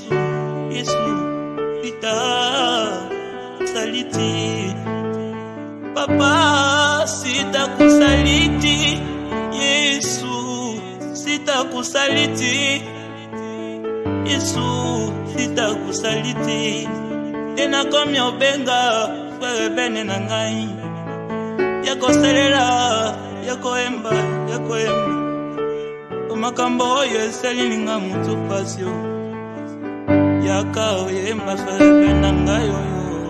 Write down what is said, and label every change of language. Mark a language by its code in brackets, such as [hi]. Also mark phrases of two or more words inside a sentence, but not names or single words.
[sw] Yesu sitakusaliti, papa sitakusaliti. Yesu sitakusaliti, Yesu sitakusaliti. [ln] Tena komi obenga frere bene na ngai, yako selela yako emba makambo oyo esali ninga mutu pasio yaka oyemba frere bene na ngai oyo.